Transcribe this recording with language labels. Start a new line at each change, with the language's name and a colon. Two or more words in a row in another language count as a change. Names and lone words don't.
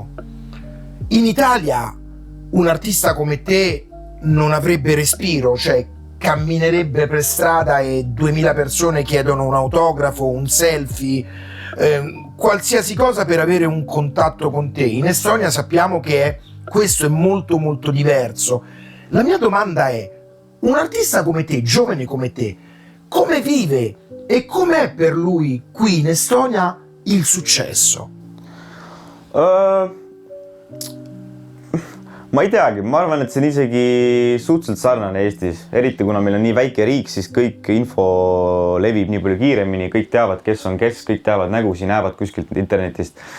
Italian: In Italia un artista come te non avrebbe respiro, cioè camminerebbe per strada e 2000 persone chiedono un autografo, un selfie, qualsiasi cosa per avere un contatto con te. In Estonia sappiamo che questo è molto molto diverso. La mia domanda è: un artista come te, giovane come te, come vive e com'è per lui qui in Estonia il successo?
Estonian: Ma ei teagi, ma arvan, et see on isegi suhteliselt sarnane Eestis, eriti kuna meil on nii väike riik, siis kõik info levib nii palju kiiremini, kõik teavad, kes on kes, kõik teavad nägusi, näevad kuskilt internetist.